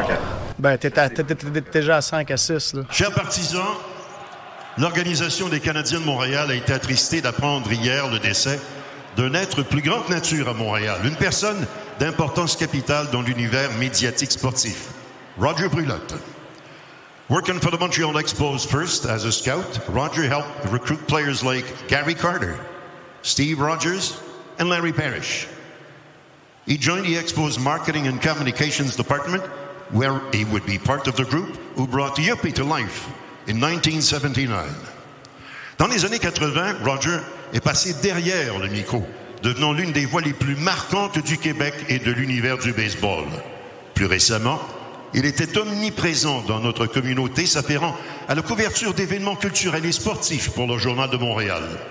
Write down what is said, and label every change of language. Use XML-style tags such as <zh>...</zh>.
<fr>40. Ben, t'es déjà à 5 à 6. Là. Chers partisans, l'Organisation des Canadiens de Montréal a été attristée d'apprendre hier le décès d'un être plus grande nature à Montréal, une personne d'importance capitale dans l'univers médiatique sportif, Roger Brulotte.</fr> <en>Working for the Montreal Expos first as a scout, Roger helped recruit players like Gary Carter, Steve Rogers, and Larry Parrish. He joined the Expos Marketing and Communications Department, where he would be part of the group who brought the Yuppie to life in 1979.</en> <fr>Dans les années 80, Roger est passé derrière le micro, devenant l'une des voix les plus marquantes du Québec et de l'univers du baseball. Plus récemment, il était omniprésent dans notre communauté, s'affairant à la couverture d'événements culturels et sportifs pour le Journal de Montréal.</fr>